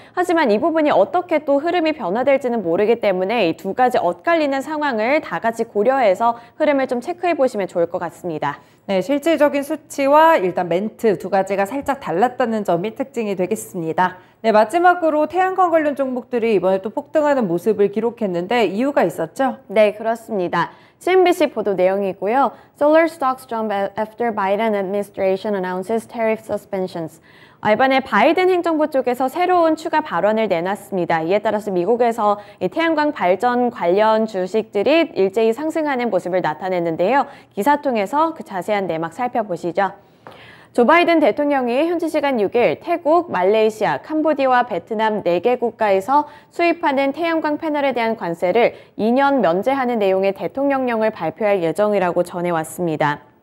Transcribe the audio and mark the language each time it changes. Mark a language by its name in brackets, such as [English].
[Korean] 하지만 이 부분이 어떻게 또 흐름이 변화될지는 모르기 때문에 이 두 가지 엇갈리는 상황을 다 같이 고려해서 흐름을 좀 체크해 보시면 좋을 것 같습니다. 네, 실질적인 수치와 일단 멘트 두 가지가 살짝 달랐다는 점이 특징이 되겠습니다. 네, 마지막으로 태양광 관련 종목들이 이번에 또 폭등하는 모습을 기록했는데 이유가 있었죠? 네, 그렇습니다. CNBC 보도 내용이고요. [English] Solar stocks jump after Biden administration announces tariff suspensions. [Korean] 이번에 바이든 행정부 쪽에서 새로운 추가 발언을 내놨습니다. 이에 따라서 미국에서 이 태양광 발전 관련 주식들이 일제히 상승하는 모습을 나타냈는데요. 기사 통해서 그 자세한 내막 살펴보시죠. 조 바이든 대통령이 현지 시간 6일 태국, 말레이시아, 캄보디아와 베트남 4개 국가에서 수입하는 태양광 패널에 대한 관세를 2년 면제하는 내용의 대통령령을 발표할 예정이라고 전해왔습니다.